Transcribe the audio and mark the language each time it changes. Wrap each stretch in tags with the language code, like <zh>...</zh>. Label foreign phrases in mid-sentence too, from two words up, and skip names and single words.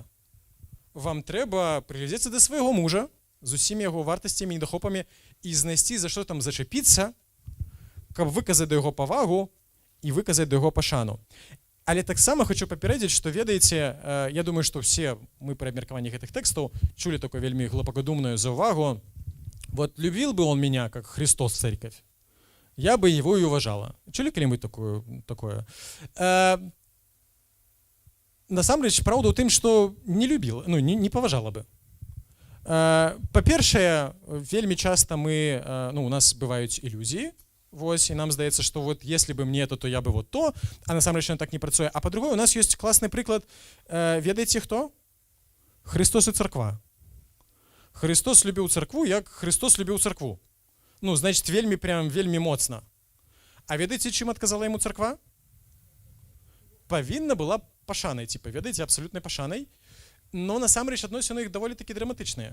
<be>Вам трэба прыглядзецца да свайго мужа з усімі яго вартасцямі і недахопамі і знайсці, за што там зачапіцца, каб выказаць да яго павагу і выказаць да яго пашану. Але таксама хочу папярэдзіць, што, ведаеце, я думаю, што все мы пры абмеркаванні гэтых тэкстаў чулі такую вельмі глубокодумную заўвагу.</be> <ru>Вот любил бы он меня, как Христос церковь, я бы его и уважала.</ru> <be>Чулі калі-нибудь такое? Насамрэч, праўда ў тым, што не любила, ну, не паважала бы. Па-першае, вельмі часта мы, ну, у нас бываюць ілюзіі, вось, і нам здаецца, што</be> <ru>вот если бы мне это, то я бы вот то,</ru> <be>а насамрэч так не працуе. А па-другое, у нас ёсць класны прыклад, ведаеце хто? Христос і царква. Христос любіў царкву, як Христос любіў царкву. Ну, значит, вельмі моцна. А ведаеце, чым адказала яму царква? Павінна была пашанай, типа, ведаеце, абсалютнай пашанай, но насамрэч адносіны іх даволі такі драматычныя.</be>